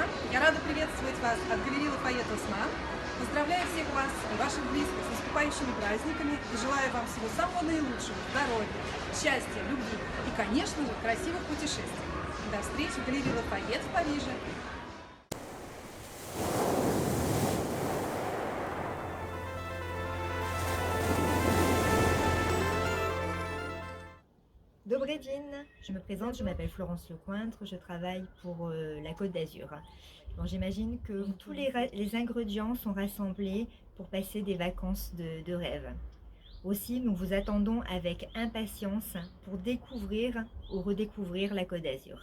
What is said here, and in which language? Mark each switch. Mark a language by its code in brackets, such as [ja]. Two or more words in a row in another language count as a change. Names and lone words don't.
[ru] Я рада приветствовать вас от галереи Лафайет Осман. Поздравляю всех вас и ваших близких с наступающими праздниками и желаю вам всего самого наилучшего, здоровья, счастья, любви и, конечно же, красивых путешествий. До встречи в галерее Лафайет в Париже. Добрый день, [fr] je me présente, je m'appelle Florence Lecointre, je travaille pour la Côte d'Azur. Bon, j'imagine que tous les ingrédients sont rassemblés pour passer des vacances de rêve. Aussi, nous vous attendons avec impatience pour découvrir ou redécouvrir la Côte d'Azur.